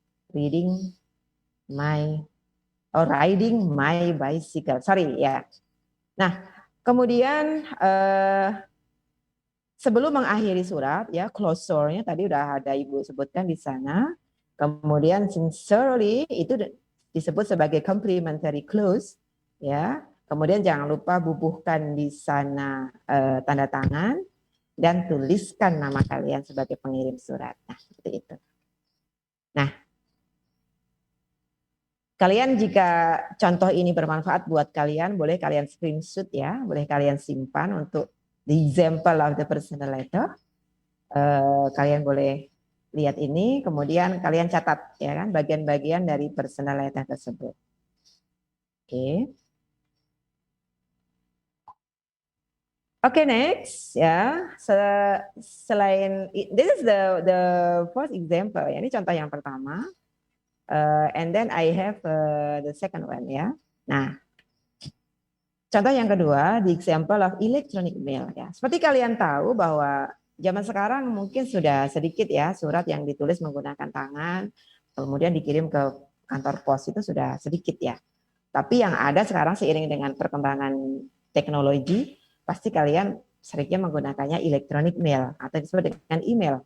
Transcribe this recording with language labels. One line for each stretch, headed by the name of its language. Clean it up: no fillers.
English: Riding my riding my bicycle.
Indonesian: Sorry ya. Nah, kemudian sebelum mengakhiri surat ya, closure-nya tadi udah ada Ibu sebutkan di sana. Kemudian sincerely itu disebut sebagai complimentary close ya. Kemudian jangan lupa bubuhkan di sana tanda tangan dan tuliskan nama kalian sebagai pengirim surat. Nah, seperti itu. Nah, kalian jika contoh ini bermanfaat buat kalian, boleh kalian screenshot ya, boleh kalian simpan untuk
English: the example of the personal letter.
Indonesian: Kalian boleh lihat ini, kemudian kalian catat ya kan bagian-bagian dari personal letter tersebut. Oke. Oke, next ya. Selain
English: this is the first example
Indonesian: ya. Ini contoh yang pertama.
English: And then I have the second one ya.
Indonesian: Nah, contoh yang kedua,
English: the example of electronic mail
Indonesian: ya. Seperti kalian tahu bahwa zaman sekarang mungkin sudah sedikit ya surat yang ditulis menggunakan tangan, kemudian dikirim ke kantor pos itu sudah sedikit ya. Tapi yang ada sekarang seiring dengan perkembangan teknologi, pasti kalian seringnya menggunakannya electronic mail atau disebut dengan email.